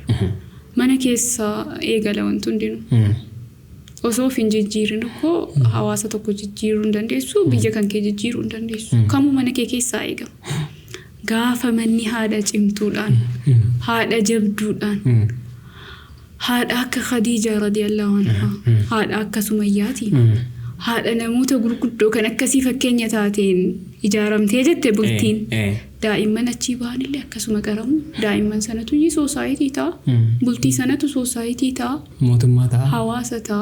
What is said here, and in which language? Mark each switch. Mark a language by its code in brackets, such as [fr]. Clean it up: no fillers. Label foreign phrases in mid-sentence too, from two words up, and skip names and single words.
[om] Mana keessaa eegala wanti hundinuu. Osoo hin jijjiirin tokko hawaasa tokko jijjiiruu hin dandeessu biyya kan kee jijjiiruu hin dandeessu. Kamuu mana kee keessaa eegama. gaafa manni haadha cimtuudhaan haadha jabduudhaan haadha akka Khadija [ar] رضي الله عنها [om] haadha akka Sumayyaati haadha namoota gurguddoo kan akkasii fakkeenya taateen ijaaramtee jette bultiin daa'imman achi baanillee akkasuma qaramu daa'imman sanatu society ta'a bultii sanatu society ta'a mootummaa ta'a hawaasa ta'a